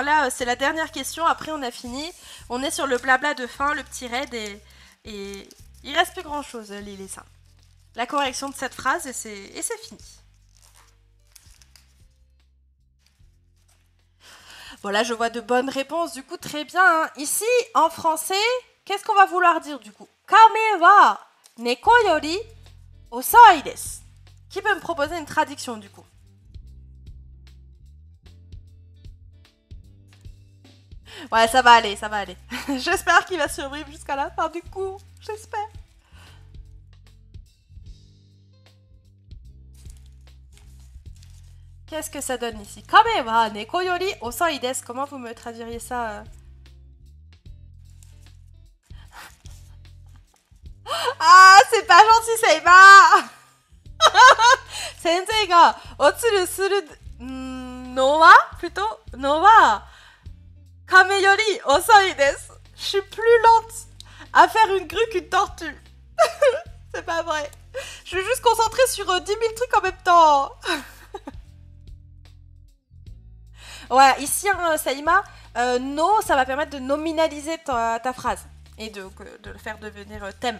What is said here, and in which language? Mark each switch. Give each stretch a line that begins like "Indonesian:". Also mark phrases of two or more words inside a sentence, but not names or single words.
French: Là, c'est la dernière question, après on a fini. On est sur le blabla de fin, le petit raid, et il reste plus grand chose, Lily et ça. La correction de cette phrase, et c'est fini. Voilà, je vois de bonnes réponses, du coup, très bien. Hein. Ici, en français, qu'est-ce qu'on va vouloir dire du coup?
Japanese: 亀は猫より遅いです.
French: Qui peut me proposer une traduction du coup? Ouais, ça va aller, ça va aller. J'espère qu'il va survivre jusqu'à la fin du coup. J'espère. Qu'est-ce que ça donne ici?
Japanese: 亀は猫より遅いです.
French: Comment vous me traduiriez ça Ah, c'est pas gentil, Seima.
Japanese: 先生がおつるするのは plutôt のは亀より遅いです.
French: Je suis plus lente à faire une grue qu'une tortue. C'est pas vrai. Je suis juste concentrée sur 10 000 trucs en même temps. Ouais, ici, hein, Saïma, no, ça va permettre de nominaliser ta phrase et de le faire devenir thème.